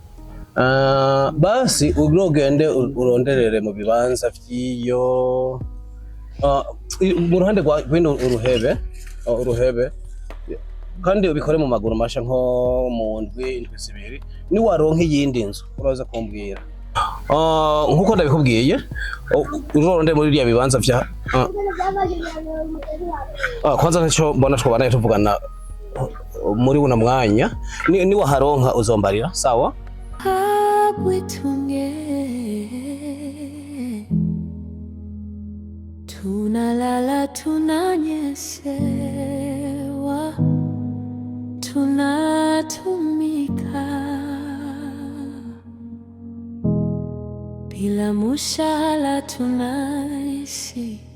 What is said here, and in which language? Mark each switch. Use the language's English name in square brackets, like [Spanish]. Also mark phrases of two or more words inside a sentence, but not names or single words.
[Rundi] basi urogende uronderere mu bibanza vyiyo mu ruhande rwa bino uruhebe kandi ubikore mu maguru masha nko mu ndwi 2 ni waronka iyindi nzu uraza kumbwira nkuko ndabikubwiye urondere muri riya bibanza vya kwanza cyo mbona twabana tuvugana muri una mwanya ni waharonka uzombarira sawa [Swahili] Bwitunge tunalala tunanyesewa tunatumika bila mushala tunaishi